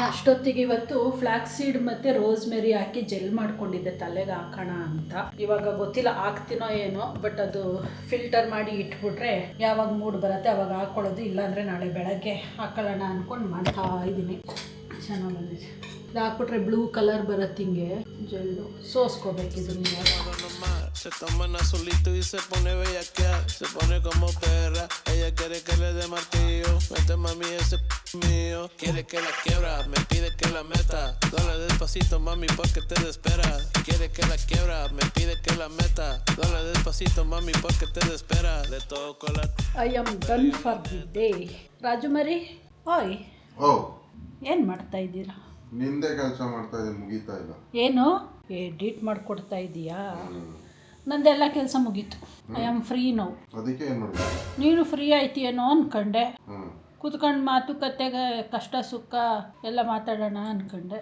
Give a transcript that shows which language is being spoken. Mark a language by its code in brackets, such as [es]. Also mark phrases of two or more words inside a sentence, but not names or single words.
[kn] ಅಷ್ಟೊತ್ತಿಗೆ ಇವತ್ತು [en] flax seed [kn] ಮತ್ತು ರೋಸ್ಮೆರಿ ಹಾಕಿ ಜೆಲ್ ಮಾಡ್ಕೊಂಡಿದ್ದೆ ತಲೆಗೆ ಹಾಕೋಣ ಅಂತ. ಇವಾಗ ಗೊತ್ತಿಲ್ಲ ಹಾಕ್ತೀನೋ ಏನೋ, ಬಟ್ ಅದು ಫಿಲ್ಟರ್ ಮಾಡಿ ಇಟ್ಬಿಟ್ರೆ ಯಾವಾಗ ಮೂಡ್ ಬರುತ್ತೆ ಅವಾಗ ಹಾಕ್ಕೊಳ್ಳೋದು, ಇಲ್ಲಾಂದರೆ ನಾಳೆ ಬೆಳಗ್ಗೆ ಹಾಕೊಳ್ಳೋಣ ಅಂದ್ಕೊಂಡು ಮಾಡ್ತಾ ಇದ್ದೀನಿ. ಚೆನ್ನಾಗಿ ಬಂದಿದೆ. ಇದು ಹಾಕ್ಬಿಟ್ರೆ [en] blue color [kn] ಬರುತ್ತೆ, ಹಿಂಗೆ ಜೆಲ್ಲು ಸೋಸ್ಕೋಬೇಕಿದು. [es] Se toma solito y se pone bellaquea, se pone como perra, ella quiere que le dé martillo, mete mami ese mío, quiere que la quiebra, me pide que la meta, dale despacito mami porque te desespera, quiere que la quiebra, me pide que la meta, dale despacito mami porque te desespera, de todo color. [en] I am done for the day. [kn] ರಾಜು ಮರಿ, ಓಯ್ ಏನು ಮಾಡ್ತಾ ಇದ್ದೀರಾ? ನಿಂದೆ ಕೆಲಸ ಮಾಡ್ತಾ ಇದ್ದೀನಿ, ಮುಗೀತಾ ಇಲ್ಲ. ಏನು ಎಡಿಟ್ ಮಾಡಿಕೊಡ್ತಾ ಇದೀಯಾ? ನಂದೆಲ್ಲ ಕೆಲಸ ಮುಗೀತು. [en] I am free now. [kn] ಅದಕ್ಕೆ ಏನು ಮಾಡಬೇಕು? ನೀನು ಫ್ರೀ ಆಯ್ತೀಯೇನೋ ಅನ್ಕೊಂಡೆ. ಕೂತ್ಕೊಂಡು ಮಾತುಕತೆಗೆ ಕಷ್ಟ ಸುಖ ಎಲ್ಲ ಮಾತಾಡೋಣ ಅನ್ಕೊಂಡೆ.